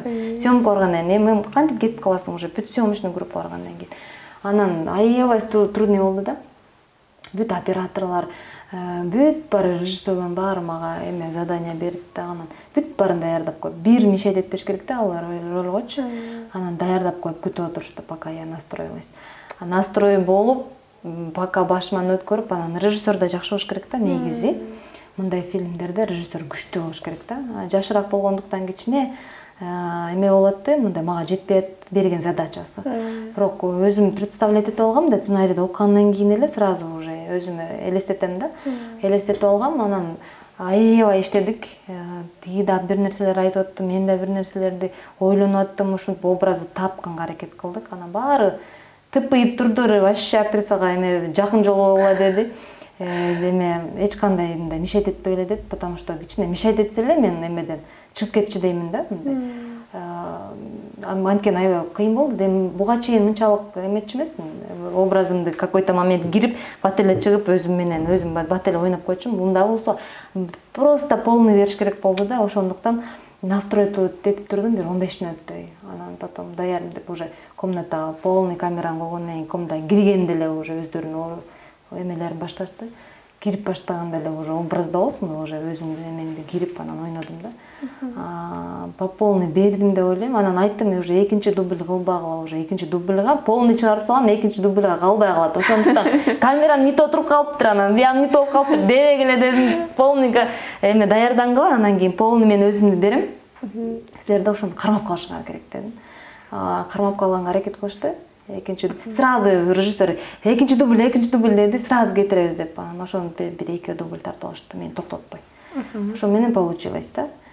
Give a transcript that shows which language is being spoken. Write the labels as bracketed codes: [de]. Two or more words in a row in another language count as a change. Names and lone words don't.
[ky] Съемка баргандан кийин эми кантип кетип каласың уже бүт [ru] съемочный группа [ky] баргандан кийин. Анан аябай трудный болду да. Бүт операторлор, бүт баары режиссерлордун баары мага эме задание берип да, анан бүт баарын даярдап коюп, бир мишет этпеш керек да, алар ролгочу. Анан даярдап коюп күтүп отурушту, [ru] пока я настроилась. [ky] Настрой болуп, пока башыман өткөрүп, анан режиссер да жакшы болуш керек да, негизи. Мындай фильмдерде режиссер күчтүү болуш керек да. Жашыраак болгондуктан кичине эме болот да, мындай мага жетпей берген задачасы. Бирок өзүм представлять этип алгам да, сценарийди окугандан кийин эле [ru] сразу уже [ky] өзүмө элестетем да. Элестетип алгам, анан аябай иштедик. Тиги да бир нерселер айтып аттым, мен да бир нерселерди ойлонуп аттым, ушинтип образды тапканга аракет кылдык. Анан баары тыпыйып турду, вообще актрисага эме жакын жолугула деди. Эме эч кандай мындай мишайт этпей эле деп, [ru] потому что [ky] кичине мишайт этсе эле мен эмеден чыгып кетчү деймин да, мындай. Анткени аябай кыйын болду. Эми буга чейин мынчалык эметчү эмесмин. Образымды [ru] какой-то момент [ky] кирип, бат эле чыгып өзүм менен өзүм бат эле ойноп койчумун. Мында болсо [ru] просто полный [ky] бериш керек болду да, ошондуктан настройду этип турдум бир 15 мүнөттөй. Анан потом даярым деп уже комнатага полный камераны койгондон кийин комнатага киргенде эле уже өздөрүнүн эмелерин башташты. Кирип баштаганда эле уже образда болсун, уже өзүмдүн эмемди кирип анан ойнодум да. [ru] По полный [ky] бердим деп ойлойм. Анан айттым, уже экинчи дубль кылбагыла, уже экинчи дубльга полный чыгарып салам, экинчи дубльга калбай калат. Ошондуктан камерам [ru] не то [ky] туруп калыптыр, анан биям [ru] не то [ky] болуп калыптыр. Дерек эле дедим, полныйга эме даярдангыла, анан кийин полный мен өзүмдү берем. Силер да ошону кармап калышыңар керек дедим. кармап калганга аракет кылышты. Экинчи сразу режиссер экинчи дубль деди, сразу кетиребиз деп. Анан ошону бир 2 дубль тартып алышты, мени токтотпой. Ошо менен получилось да.